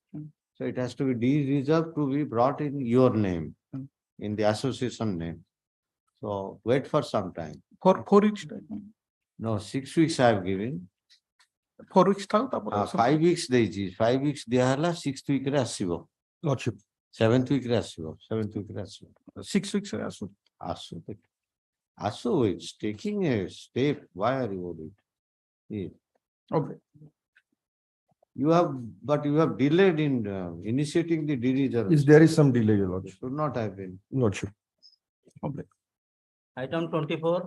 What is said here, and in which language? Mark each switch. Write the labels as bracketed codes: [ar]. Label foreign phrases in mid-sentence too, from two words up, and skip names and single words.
[en] So it has to be de-reserved to be brought in your name, in the association name. So wait for some time. For 4 weeks time. No, 6 weeks I have given. 4 weeks time. [or] 5 weeks ଦେଇଛି, 5 weeks ଦିଆହେଲା, 6th week ରେ ଆସିବ. [en] Lordship. [or] 7th week ରେ ଆସିବ, 7th week ରେ ଆସିବ. 6 weeks ରେ ଆସୁ. ଆସୁ, [en] it's taking a step. Why are you worried? Yeah. Okay. You have delayed in initiating the de-reservation. Yes, there is some delay, Your Lordship. Should not have been. Lordship. Item 24.